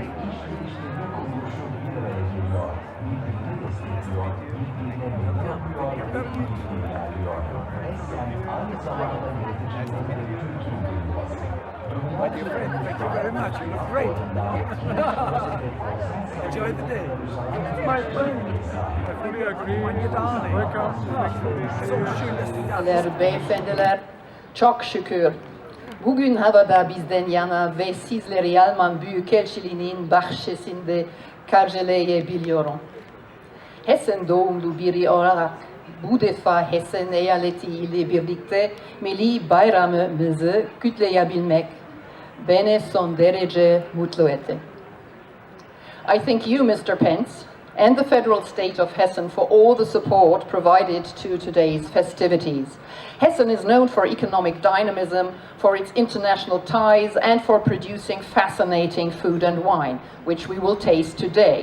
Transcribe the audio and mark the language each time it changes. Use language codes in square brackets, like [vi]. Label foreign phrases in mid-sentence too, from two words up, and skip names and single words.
[en] My dear friend, thank you very much. You look great. Enjoy the day. My friend. I fully agree. Welcome. Thanks for being [de] So [en] here. [de] schön, dass Sie da sind. [tr] Beyefendiler, çok şükür bugün havada bizden yana ve sizleri Alman Büyükelçiliğinin bahçesinde karşılayabiliyorum. Hessen doğumlu biri olarak bu defa Hessen eyaleti ile birlikte milli bayramımızı kutlayabilmek beni son derece mutlu etti. [en] I thank you, Mr. Pence, and the federal state of Hessen for all the support provided to today's festivities. Hessen is known for economic dynamism, for its international ties, and for producing fascinating food and wine, which we will taste today.